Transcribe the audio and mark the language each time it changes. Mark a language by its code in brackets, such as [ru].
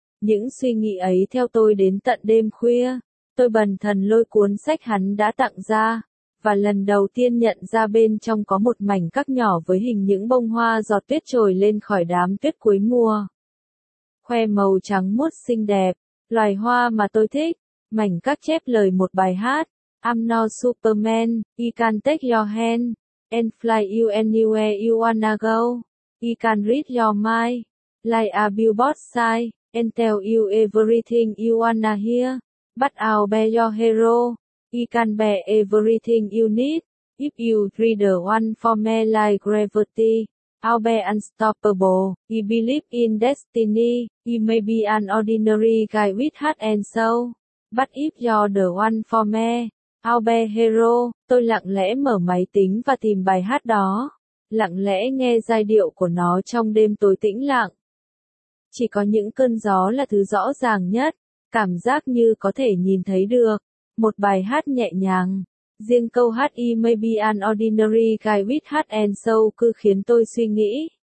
[vi] Những suy nghĩ ấy theo tôi đến tận đêm khuya. Tôi bần thần lôi cuốn sách hắn đã tặng ra, và lần đầu tiên nhận ra bên trong có một mảnh các nhỏ với hình những bông hoa giọt tuyết trồi lên khỏi đám tuyết cuối mùa. Khoe màu trắng muốt xinh đẹp, loài hoa mà tôi thích. Mảnh các chép lời một bài hát, [en] I'm no Superman, I can take your hand, and fly you anywhere you wanna go, I can read your mind, like a billboard sign, and tell you everything you wanna hear, but I'll be your hero, I can be everything you need, if you read the one for me like gravity, I'll be unstoppable, I believe in destiny, I may be an ordinary guy with heart and soul. But if you're the one for me, I'll be hero. [vi] Tôi lặng lẽ mở máy tính và tìm bài hát đó. Lặng lẽ nghe giai điệu của nó trong đêm tối tĩnh lặng. Chỉ có những cơn gió là thứ rõ ràng nhất. Cảm giác như có thể nhìn thấy được. Một bài hát nhẹ nhàng. Riêng câu hát [en] I may be an ordinary guy with heart and soul [vi] cứ khiến tôi suy nghĩ.